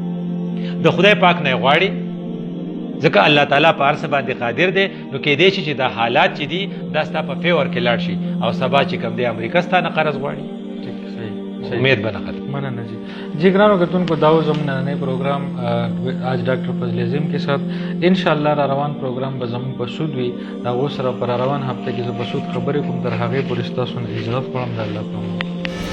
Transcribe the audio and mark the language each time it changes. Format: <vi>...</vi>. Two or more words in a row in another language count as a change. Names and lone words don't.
<ps>د خدای پاک نه یې غواړي ځکه الله تعالی په هر څه باندې قادر دی نو کیدای شي چې دا حالات چې دي دا ستا په فیور کې لاړ شي او سبا چې کوم دی امریکا ستا نه قرض غواړي امید به نه ختم مننه جی ګرانو کتونکو دا و زموږ نننی پروګرام آج ډاکټر فضل عظیم</ps> <ur>کے ساتھ</ur> <ps>انشاءالله را روان پروګرام به زموږ په سود وي د هغو سره په را روان هفته کې زه په سود خبرې کوم تر هغې پورې ستاسو نه اجازت غواړم د الله په امان</ps>